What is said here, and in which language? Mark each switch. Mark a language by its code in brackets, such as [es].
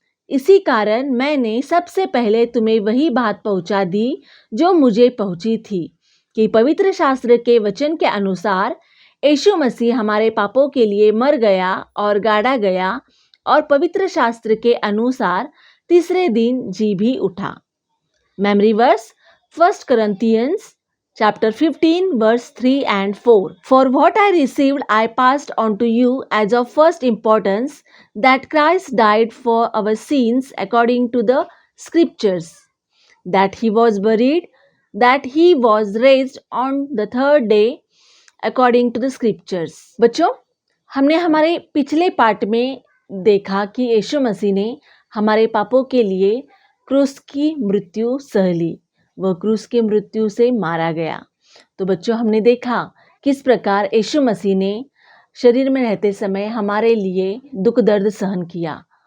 [hi] इसी कारण मैंने सबसे पहले तुम्हें वही बात पहुंचा दी जो मुझे पहुंची थी कि पवित्र शास्त्र के वचन के अनुसार यीशु मसीह हमारे पापों के लिए मर गया और गाड़ा गया और पवित्र शास्त्र के अनुसार तीसरे दिन जी भी उठा। [en] Memory verse 1 Corinthians chapter 15 verse 3 and 4. For what I received I passed on to you as of first importance, that Christ died for our sins according to the scriptures, that he was buried, that he was raised on the third day according to the scriptures. [hi] बच्चों, हमने हमारे पिछले पाठ में देखा कि यीशु मसीह ने हमारे पापों के लिए क्रूस की मृत्यु सह ली। वह क्रूस की मृत्यु से मारा गया। तो बच्चों, हमने देखा किस प्रकार यीशु मसीह ने शरीर में रहते समय हमारे लिए दुख दर्द सहन किया।